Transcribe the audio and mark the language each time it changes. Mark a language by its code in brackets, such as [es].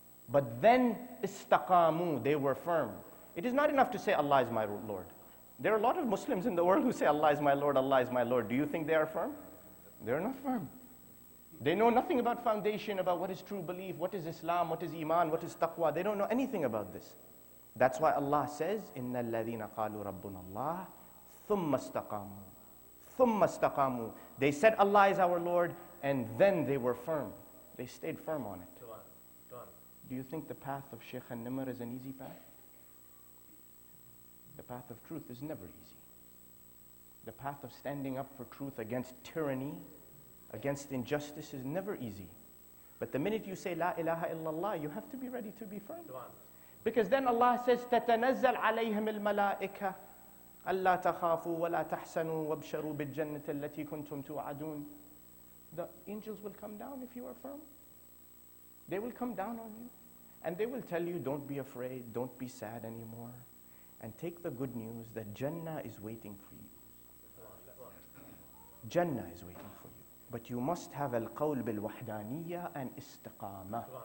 [en] But then, istaqamu, they were firm. It is not enough to say, Allah is my Lord. There are a lot of Muslims in the world who say, Allah is my Lord, Allah is my Lord. Do you think they are firm? They are not firm. They know nothing about foundation, about what is true belief, what is Islam, what is Iman, what is taqwa. They don't know anything about this. That's why Allah says, [ar] إِنَّ الَّذِينَ قَالُوا رَبُّنَا اللَّهِ ثُمَّ اسْتَقَامُوا. ثُمَّ اسْتَقَامُوا. [en] They said Allah is our Lord, and then they were firm. They stayed firm on it. Do you think the path of Shaykh al-Nimr is an easy path? The path of truth is never easy. The path of standing up for truth against tyranny, against injustice is never easy. But the minute you say La ilaha illallah, you have to be ready to be firm. Because then Allah says, [ar] تَتَنَزَّلْ عَلَيْهِمِ الْمَلَائِكَةِ أَلَّا تَخَافُوا وَلَا تَحْسَنُوا وَابْشَرُوا بِالْجَنَّةِ الَّتِي كُنْتُمْ تُوعَدُونَ. [en] The angels will come down if you are firm. They will come down on you. And they will tell you, don't be afraid, don't be sad anymore. And take the good news that Jannah is waiting for you. Jannah is waiting for you. But you must have al-qawl bil-wahdaniyya and istiqamah.